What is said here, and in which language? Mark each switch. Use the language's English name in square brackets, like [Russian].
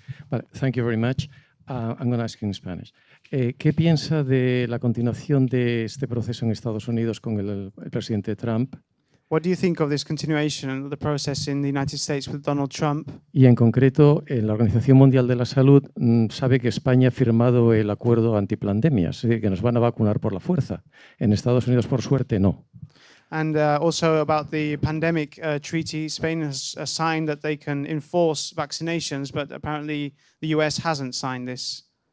[English] Vale, thank you very much. I'm going to ask in Spanish. [Spanish] ¿Qué piensa de la continuación de este proceso en Estados Unidos con el presidente Trump? [English] What do you think of this continuation of the process in the United States with Donald Trump? [Spanish] Y en concreto, en la Organización Mundial de la Salud sabe que España ha firmado el acuerdo antipandemias, es decir, que nos van a vacunar por la fuerza. En Estados Unidos, por suerte, no. [English] And also about the pandemic treaty, Spain has signed that they can enforce vaccinations, but apparently the US hasn't signed this.